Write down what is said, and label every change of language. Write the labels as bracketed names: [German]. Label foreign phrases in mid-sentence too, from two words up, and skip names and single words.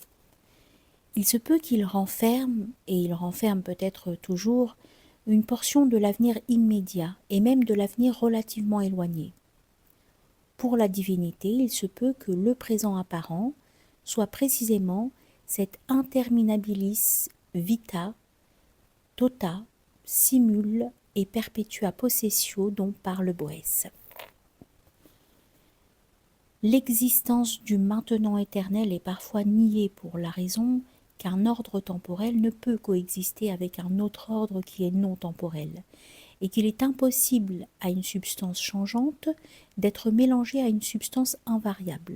[French] Il se peut qu'il renferme, et il renferme peut-être toujours, une portion de l'avenir immédiat et même de l'avenir relativement éloigné. Pour la divinité, il se peut que le présent apparent soit précisément cet [Latin] interminabilis vita, tota, simul et perpetua possessio [French] dont parle Boès. L'existence du maintenant éternel est parfois niée pour la raison qu'un ordre temporel ne peut coexister avec un autre ordre qui est non temporel, et qu'il est impossible à une substance changeante d'être mélangée à une substance invariable.